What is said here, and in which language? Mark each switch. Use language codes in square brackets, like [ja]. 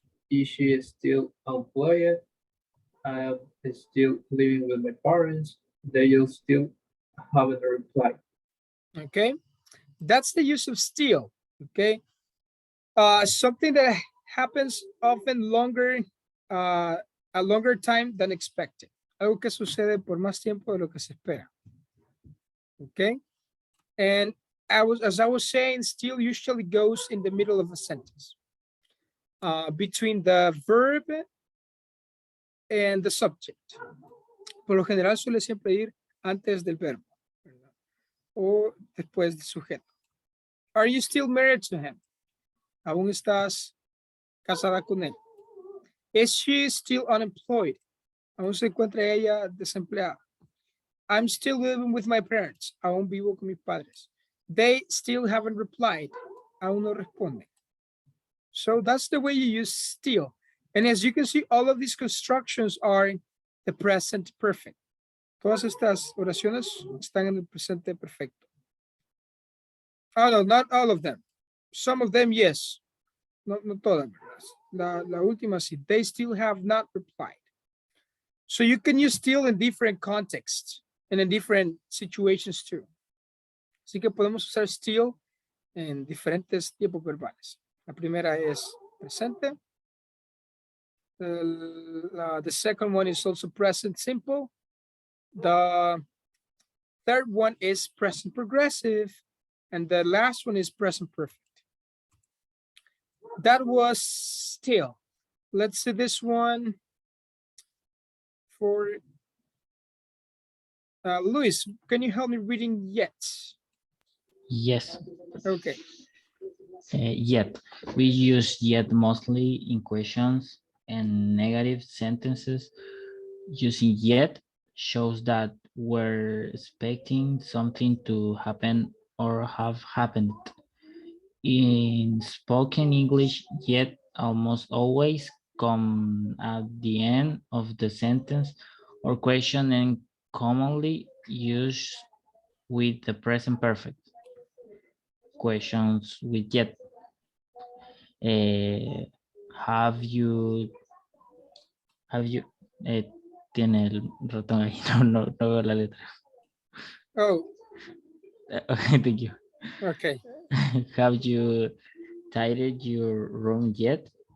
[en] Is she still employed? I am still living with my parents. They still haven't replied. Okay, that's the use of still. Okay, something that happens often a longer time than expected. [es] Algo que sucede por más tiempo de lo que se espera. [en] Okay. And as I was saying, still usually goes in the middle of a sentence. Between the verb and the subject. [es] Por lo general suele siempre ir antes del verbo, ¿verdad? O después del sujeto. [en] Are you still married to him? [es] ¿Aún estás casada con él? [en] Is she still unemployed? [es] ¿Aún se encuentra ella desempleada? [en] I'm still living with my parents. [es] Aún vivo con mis padres. [en] They still haven't replied. [es] Aún no responden. [en] So that's the way you use still. And as you can see, all of these constructions are in the present perfect. [es] Todas estas oraciones están en el presente perfecto. [en] Oh, no, not all of them. Some of them, yes. [es] No todas. La última, sí. [en] They still have not replied. So you can use still in different contexts and in different situations too. [es] Así que podemos usar still en diferentes tiempos verbales. La primera es presente. [en] The second one is also present simple. The third one is present progressive. And the last one is present perfect. That was still. Let's see this one for Luis. Can you help me reading yet? Yes. Okay. Yet. We use yet mostly in questions and negative sentences. Using yet shows that we're expecting something to happen or have happened. In spoken English, yet almost always come at the end of the sentence or question and commonly used with the present perfect. Questions with yet. Have you, [es] tiene el ratón ahí, no veo la letra. [en] Oh, Okay, thank you. okay. Have you tidied your room yet?